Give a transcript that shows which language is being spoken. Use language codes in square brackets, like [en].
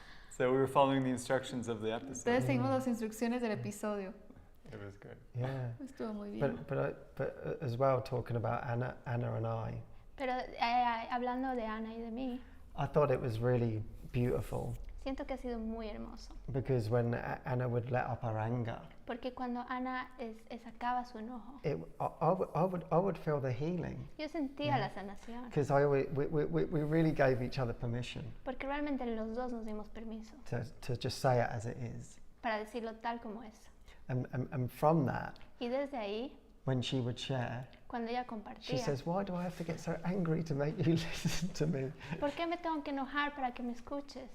[en] So we were following the instructions of the episode. [es] Entonces seguimos las instrucciones del episodio. [en] It was good. Yeah. [es] Estuvo muy bien. [en] But as well, talking about Anna and I. [es] Pero hablando de Ana y de mí, [en] I thought it was really beautiful [es] siento que ha sido muy hermoso. [en] because when Anna would let up her anger, [es] Porque cuando Ana sacaba su enojo, [en] I would feel the healing [es] yo sentía la sanación. [en] because we really gave each other permission [es] Porque realmente los dos nos dimos permiso [en] to just say it as it is. [es] para decirlo tal como es. [en] And from that, [es] Y desde ahí, [en] when she would share, [es] cuando ella [en] she [es] compartía, [en] says, "Why do I have to get so angry to make you listen to me?" [es] ¿por qué me tengo que enojar para que me escuches?